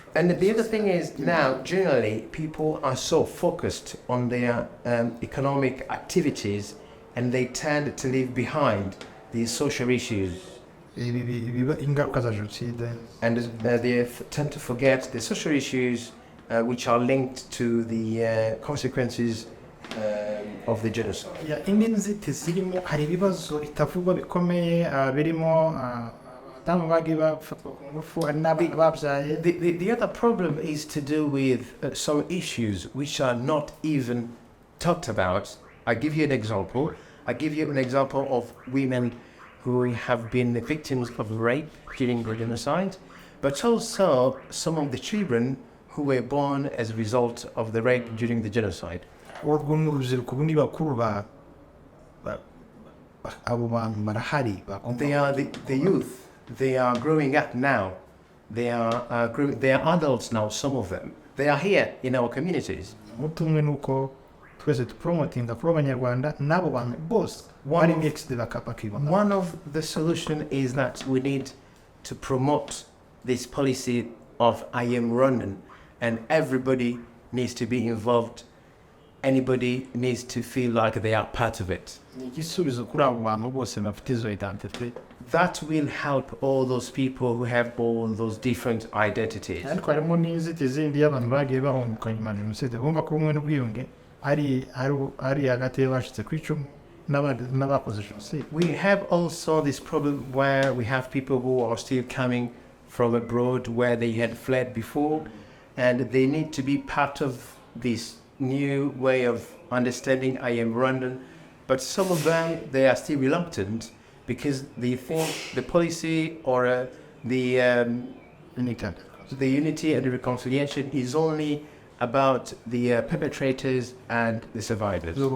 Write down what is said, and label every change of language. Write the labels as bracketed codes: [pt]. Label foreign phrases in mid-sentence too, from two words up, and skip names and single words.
[en] And the other thing is now generally people are so focused on their economic activities and they tend to leave behind these social issues. [rw] biba ingaruka za jenoside. [en] And they tend to forget the social issues which are linked to the consequences of the genocide. [rw] indi nzitizi zirimo hari ibibazo bitavugwa bikomeye birimo abadamu bagiye bafatwa ku ngufu hari n'abana babyaye. [en] The other problem is to do with some issues which are not even talked about. I give you an example. I give you an example of women who have been the victims of rape during the genocide, but also some of the children who were born as a result of the rape during the genocide. [rw] urwo ni urubyiruko ubundi bakuru abo bantu barahari. [en] They are the youth. They are growing up now. They are adults now, some of them. They are here in our communities. [rw] umutumwe ni uko twese tupromotinga kuri abanyarwanda n'abo bantu bose bari mixed bakibona. [en] One of the solution is that we need to promote this policy of I am Rwandan, and everybody needs to be involved. Anybody needs to feel like they are part of it. [rw] ni igisubizo kuri abo bantu bose bafite izo identity. [en] That will help all those people who have all those different identities. [rw] ariko harimo n'inzitizi zindi y'abantu bagiye bahunguka nyuma ya jenoside bumva ko ubumwe n'ubwiyunge ari hagati y'abashitse ku icumu n'abakoze jenoside. [en] We have also this problem where we have people who are still coming from abroad where they had fled before, and they need to be part of this new way of understanding I am Rwandan, but some of them, they are still reluctant because they think the policy or the unity and the reconciliation is only about the perpetrators and the survivors.